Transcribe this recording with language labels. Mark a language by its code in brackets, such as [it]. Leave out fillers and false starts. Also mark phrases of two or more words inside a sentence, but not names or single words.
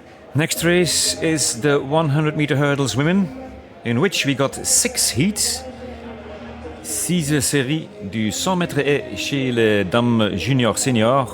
[en] Next race is the 100 meter hurdles women, in which we got 6 heats. [fr] 6 séries du 100 mètres haies chez les dames junior senior.